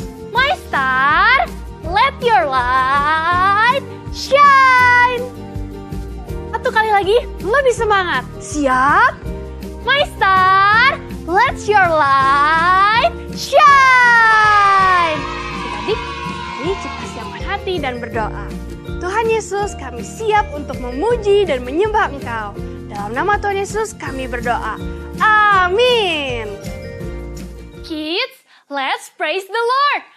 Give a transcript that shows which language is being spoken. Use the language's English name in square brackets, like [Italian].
[English] MyStar, let your light shine. [Indonesian] Satu kali lagi, lebih semangat. Siap? [English] MyStar, let your light shine. [Indonesian] Adik-adik, mari kita siapkan hati dan berdoa. Tuhan Yesus, kami siap untuk memuji dan menyembah Engkau. Dalam nama Tuhan Yesus kami berdoa. Amin. [English] Kids, let's praise the Lord.